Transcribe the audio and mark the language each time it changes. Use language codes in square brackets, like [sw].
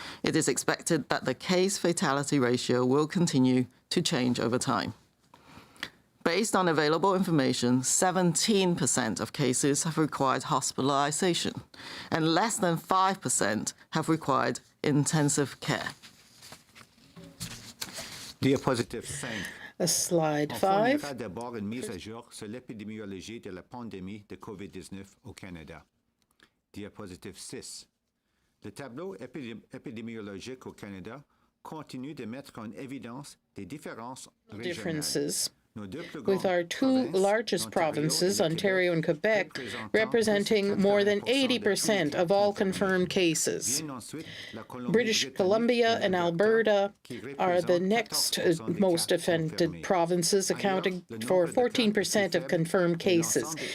[en] It is expected that the case fatality ratio will continue to change over time. Based on available information, 17% of cases have required hospitalization, and less than 5% have required intensive care. [fr] Diapositive 5. [en] Slide [fr] On [en] 5. [fr] fournira d'abord une mise à jour sur l'épidémiologie de la pandémie de COVID-19 au Canada. Diapositive 6. Le tableau épidémiologique au Canada continue de mettre en évidence des différences régionales. [en] Differences with our two largest provinces, Ontario and Quebec, representing more than 80% of all confirmed cases. British Columbia and Alberta are the next most affected provinces, accounting for 14% of confirmed cases.